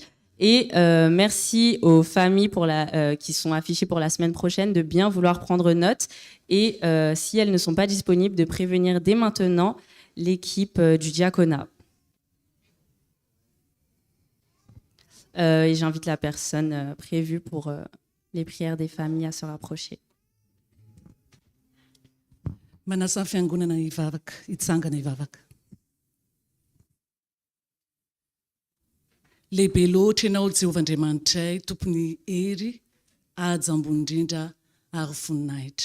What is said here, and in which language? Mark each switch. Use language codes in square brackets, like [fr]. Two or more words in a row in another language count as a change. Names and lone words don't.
[fr] Et merci aux familles qui sont affichées pour la semaine prochaine de bien vouloir prendre note et si elles ne sont pas disponibles, de prévenir dès maintenant l'équipe du diaconat. Et j'invite la personne prévue pour les prières des familles à se rapprocher. [mg] Manasa fiangonana ivavaka, itsangana ivavaka. Lehibe loatra ianao Jehovah-Andriamanitray, tompony hery, ady ambony indrindra ary voninahitra.